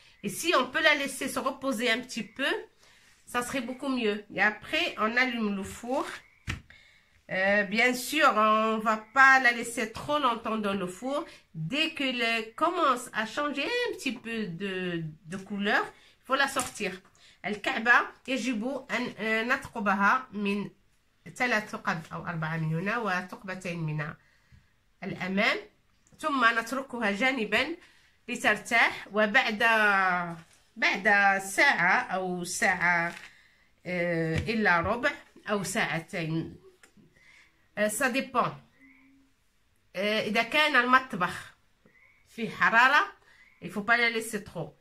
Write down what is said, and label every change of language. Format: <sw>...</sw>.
<fr>Et si on peut la laisser se reposer un petit peu, ça serait beaucoup mieux. Et après, on allume le four. Bien sûr, on ne va pas la laisser trop longtemps dans le four. Dès qu'elle commence à changer un petit peu de couleur, il faut la sortir.</fr> <ar>الكعبة يجب أن نثقبها من 3 ثقب أو 4 من هنا وثقبتين من الأمام. ثم نتركها جانبا لترتاح. وبعد ساعة أو ساعة إلا ربع أو ساعتين،</ar> <fr>ça dépend.</fr> <ar>إذا كان المطبخ فيه حرارة</ar> <fr>il faut pas la laisser trop.</fr>